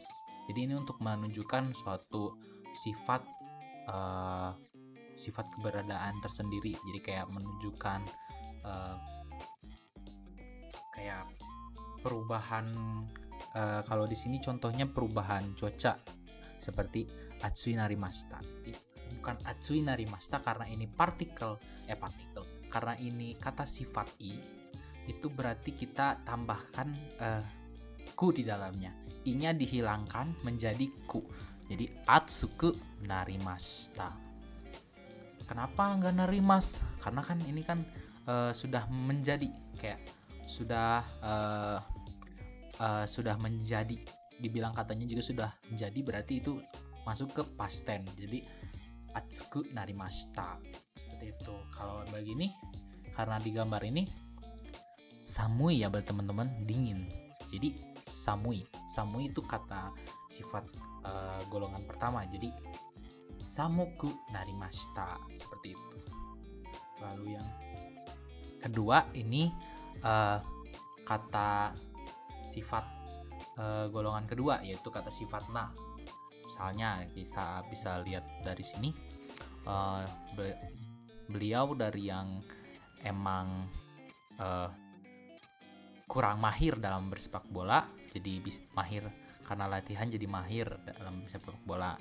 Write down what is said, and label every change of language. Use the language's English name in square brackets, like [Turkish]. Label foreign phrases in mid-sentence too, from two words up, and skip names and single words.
[Indonesian] Jadi ini untuk menunjukkan suatu sifat sifat keberadaan tersendiri. Jadi kayak menunjukkan kayak perubahan. Kalau di sini contohnya perubahan cuaca seperti [Japanese] 暑いなりました. [Indonesian] Bukan [Japanese] 暑いなりました [Indonesian] karena ini partikel. Karena ini kata sifat i, itu berarti kita tambahkan ku di dalamnya. I-nya dihilangkan menjadi ku. Jadi [Japanese] 暑くなりました. [Indonesian] Kenapa nggak narimas? Karena kan ini kan sudah menjadi kayak sudah menjadi, dibilang katanya juga sudah menjadi, berarti itu masuk ke [English] past tense. [Indonesian] Jadi [Japanese] 暑くなりました [Indonesian] seperti itu. Kalau begini karena di gambar ini samui ya teman-teman, dingin. Jadi samui itu kata sifat golongan pertama. Jadi [Japanese] 寒くなりました [Indonesian] seperti itu. Lalu yang kedua ini kata sifat golongan kedua, yaitu kata sifat na. Misalnya bisa lihat dari sini beliau dari yang emang kurang mahir dalam bersepak bola, jadi mahir karena latihan jadi mahir dalam bersepak bola.